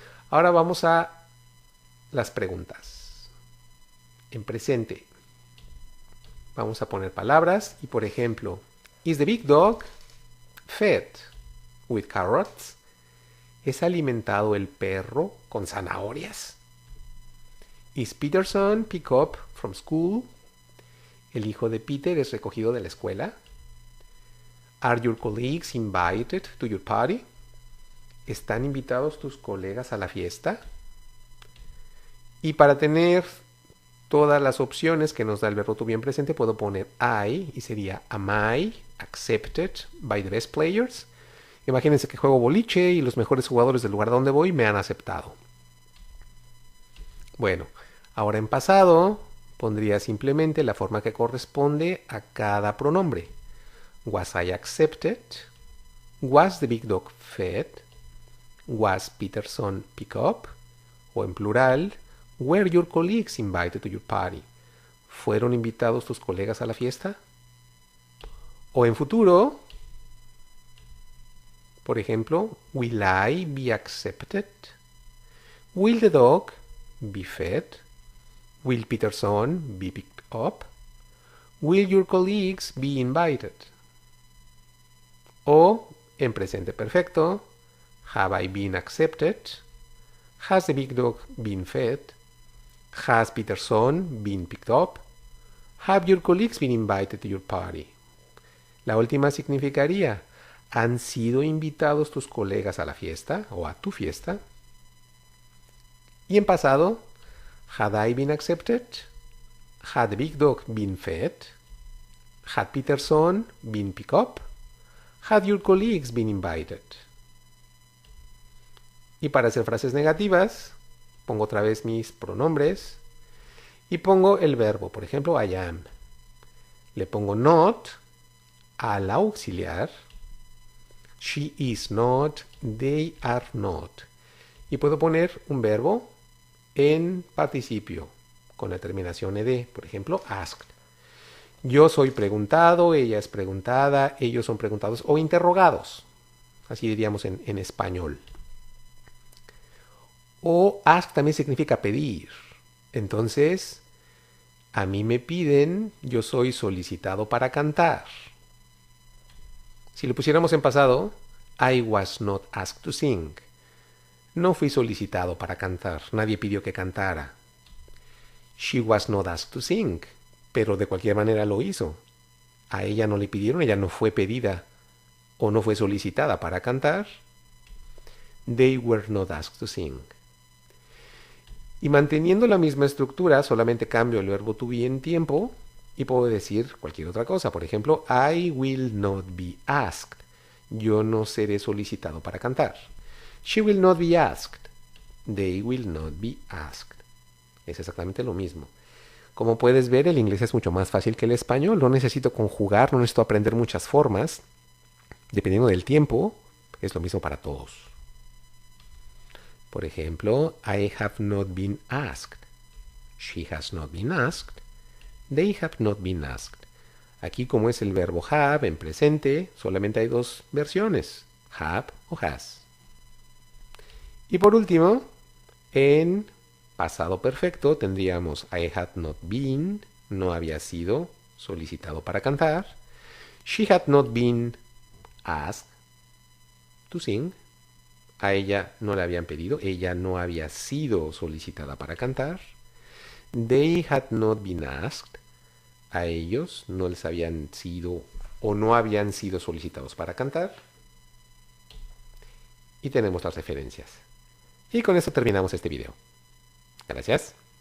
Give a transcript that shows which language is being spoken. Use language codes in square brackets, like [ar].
[es] Ahora vamos a las preguntas. En presente, vamos a poner palabras y, por ejemplo, [en] is the big dog fed with carrots? [es] ¿Es alimentado el perro con zanahorias? [en] Is Peterson picked up from school? [es] ¿El hijo de Peter es recogido de la escuela? [en] Are your colleagues invited to your party? [es] ¿Están invitados tus colegas a la fiesta? Y para tener todas las opciones que nos da el verbo to be en presente, puedo poner I y sería [en] am I accepted by the best players? [es] Imagínense que juego boliche y los mejores jugadores del lugar donde voy me han aceptado. Bueno, ahora en pasado pondría simplemente la forma que corresponde a cada pronombre. [en] Was I accepted? Was the big dog fed? Was Peterson picked up? [es] O en plural, [en] were your colleagues invited to your party? [es] ¿Fueron invitados tus colegas a la fiesta? O en futuro, por ejemplo, [en] will I be accepted? Will the dog be fed? Will Peterson be picked up? Will your colleagues be invited? [es] O en presente perfecto, [en] have I been accepted? Has the big dog been fed? Has Peterson been picked up? Have your colleagues been invited to your party? [es] La última significaría, ¿han sido invitados tus colegas a la fiesta o a tu fiesta? Y en pasado, [en] had I been accepted? Had the big dog been fed? Had Peterson been picked up? Had your colleagues been invited? [es] Y para hacer frases negativas, pongo otra vez mis pronombres y pongo el verbo, por ejemplo, [en] I am. [es] Le pongo not al auxiliar. [en] She is not, they are not. [es] Y puedo poner un verbo en participio con la terminación ed, por ejemplo, asked. Yo soy preguntado, ella es preguntada, ellos son preguntados o interrogados. Así diríamos en español. O ask también significa pedir. Entonces, a mí me piden, yo soy solicitado para cantar. Si lo pusiéramos en pasado, [en] I was not asked to sing. [es] No fui solicitado para cantar, nadie pidió que cantara. [en] She was not asked to sing, [es] pero de cualquier manera lo hizo. A ella no le pidieron, ella no fue pedida o no fue solicitada para cantar. [en] They were not asked to sing. [es] Y manteniendo la misma estructura, solamente cambio el verbo to be en tiempo y puedo decir cualquier otra cosa. Por ejemplo, [en] I will not be asked. [es] Yo no seré solicitado para cantar. [en] She will not be asked. They will not be asked. [es] Es exactamente lo mismo. Como puedes ver, el inglés es mucho más fácil que el español. No necesito conjugar, no necesito aprender muchas formas. Dependiendo del tiempo, es lo mismo para todos. Por ejemplo, [en] I have not been asked. She has not been asked. They have not been asked. [es] Aquí, como es el verbo have en presente, solamente hay dos versiones, have o has. Y por último, en pasado perfecto tendríamos [en] I had not been, [es] no había sido solicitado para cantar. [en] She had not been asked to sing. [es] A ella no le habían pedido, ella no había sido solicitada para cantar. [en] They had not been asked. [es] a ellos no les habían sido o no habían sido solicitados para cantar. Y tenemos las referencias. Y con esto terminamos este video. Gracias.